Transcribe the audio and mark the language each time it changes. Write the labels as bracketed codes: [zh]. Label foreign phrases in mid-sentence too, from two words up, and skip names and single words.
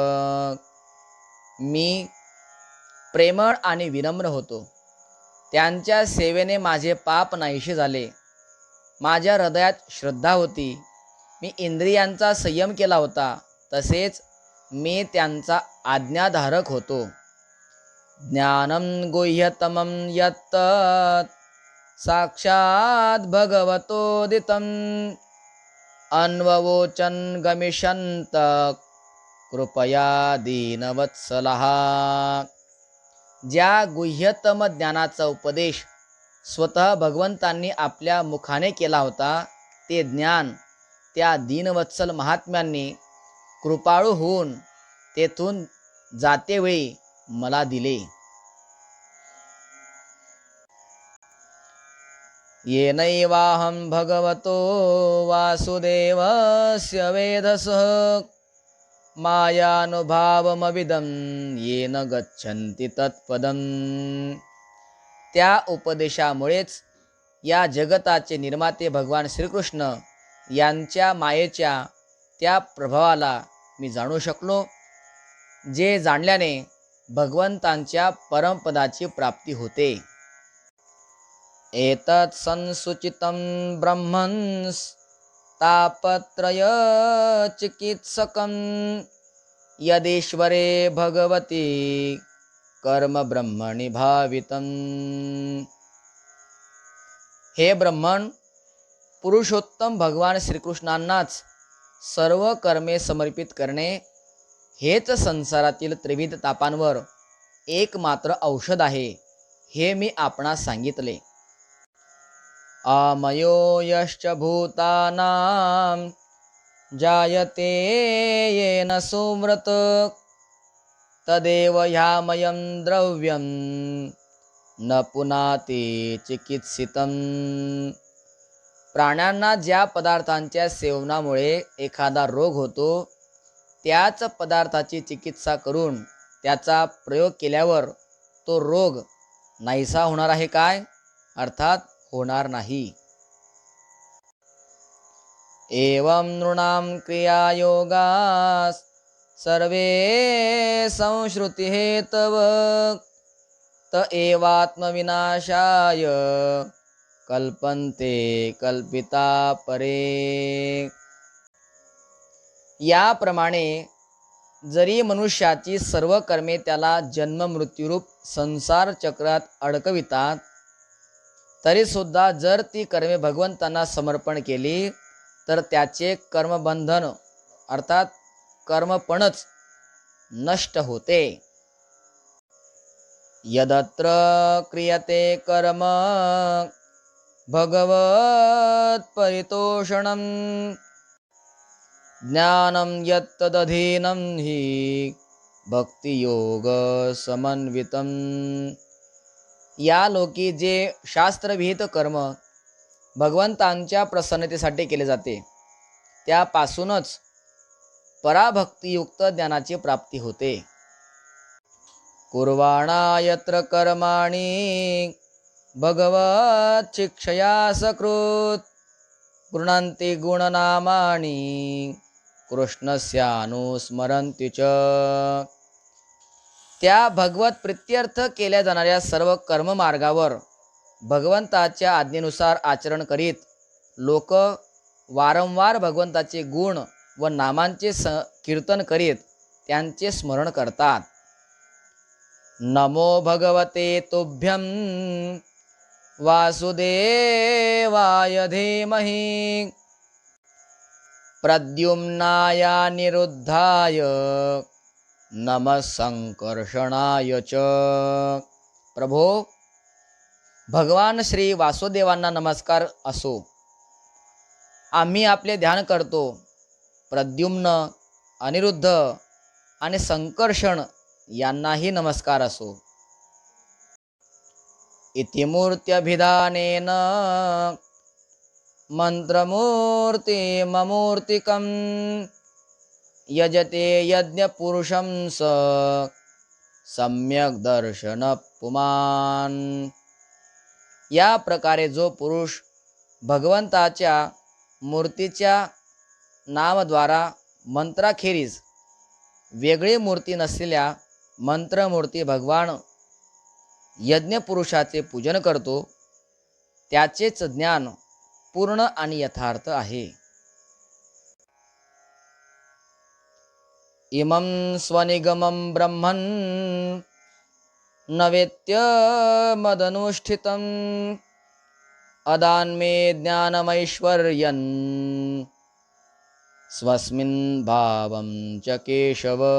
[mr] मी प्रेमळ आणि विनम्र होतो. त्यांच्या सेवेने माझे पाप नाहीसे झाले. माझ्या हृदयात श्रद्धा होती. मी इंद्रियांचा संयम केला होता. तसेच मी त्यांचा आज्ञाधारक होतो. [sa] ज्ञानं गुह्यतमं यत्तत् साक्षात् भगवतोदितं अन्ववोचन गमिष्यन्त कृपया दीनवत्सलः. [mr] ज्या गुह्यतम ज्ञानाचा उपदेश स्वतः भगवंतांनी आपल्या मुखाने केला होता ते ज्ञान त्या दीनवत्सल महात्म्यांनी कृपाळू होऊन तेथून जातेवेळी मला दिले. [sa] येनैवाहं भगवतो वासुदेवस्य वेधसः मायानुभावमविदं येन गच्छन्ति तत्पदं. [mr] त्या उपदेशामुळेच या जगताचे निर्माते भगवान श्रीकृष्ण यांच्या मायेच्या त्या प्रभावाला मी जाणू शकलो, जे जाणल्याने भगवंतांच्या परमपदाची प्राप्ती होते. [sa] एतत् संसूचितं ब्रह्मन् तापत्रय चिकित्सकं यदेश्वरे भगवती कर्म ब्रह्मणि भावितं. [mr] हे ब्रह्मण, पुरुषोत्तम भगवान श्रीकृष्णांनाच सर्व कर्मे समर्पित करणे हेच संसारातील त्रिविध तापांवर एकमात्र औषध आहे, हे मी आपणास सांगितले. [sa] आमयो यश्च भूतानां जायते येन सुव्रत तदेव ह्यामयं द्रव्यं न पुनाति चिकित्सितं. [mr] प्राण्यांना ज्या पदार्थांच्या सेवनामुळे एखादा रोग होतो त्याच पदार्थाची चिकित्सा करून त्याचा प्रयोग केल्यावर तो रोग नाहीसा होणार आहे काय? अर्थात होणार नाही. [sa] एवं नृणां क्रियायोगास् सर्वे संश्रुति हेतव त एवात्मविनाशाय कल्पन्ते कल्पिता परे. [mr] याप्रमाणे जरी मनुष्याची सर्व कर्मे त्याला जन्ममृत्यूरूप संसार चक्रात अडकवितात, तरीसुद्धा जर ती कर्मे भगवंतांना समर्पण केली तर त्याचे कर्मबंधन अर्थात कर्मपणच नष्ट होते. [sa] यदत्र क्रियते कर्म भगवत परितोषणं ज्ञानं यत्तदधीनं हि भक्तियोग समन्वितं. [mr] या लोकी जे शास्त्रविहित कर्म भगवंतांच्या प्रसन्नतेसाठी केले जाते, त्यापासूनच पराभक्तियुक्त ज्ञानाची प्राप्ती होते. [sa] कुर्वाणा यत्र कर्माणि भगवत शिक्षया सकृत गृह्णन्ति गुणनामानि कृष्णस्यानुस्मरन्ति च. [mr] त्या भगवत प्रित्यर्थ केल्या जाणाऱ्या सर्व कर्ममार्गावर भगवंताच्या आज्ञेनुसार आचरण करीत लोक वारंवार भगवंताचे गुण व नामांचे कीर्तन करीत त्यांचे स्मरण करतात. [sa] नमो भगवते तुभ्यं वासुदेवाय धीमहि प्रद्युम्नाय निरुद्धाय नमः संकर्षणाय च. [mr] प्रभो, भगवान श्री वासुदेवांना नमस्कार असो. आम्ही आपले ध्यान करतो. प्रद्युम्न, अनिरुद्ध आणि संकर्षण यांनाही नमस्कार असो. [sa] इति मूर्त्यभिधानेन मंत्रमूर्तिममूर्तिकं यजते यज्ञपुरुषं स सम्यक दर्शन पुमान. [mr] या प्रकारे जो पुरुष भगवंताच्या मूर्तीच्या नामद्वारा मंत्राखेरीज वेगळी मूर्ती नसलेल्या मंत्रमूर्ती भगवान यज्ञपुरुषाचे पूजन करतो, त्याचेच ज्ञान पूर्ण आणि यथार्थ आहे. [sa] इमं स्वनिगमं ब्रह्मन् न वेत्य मदनुष्ठितं अदान्मे ज्ञानमैश्वर्यन् स्वस्मिन् भावं च केशव.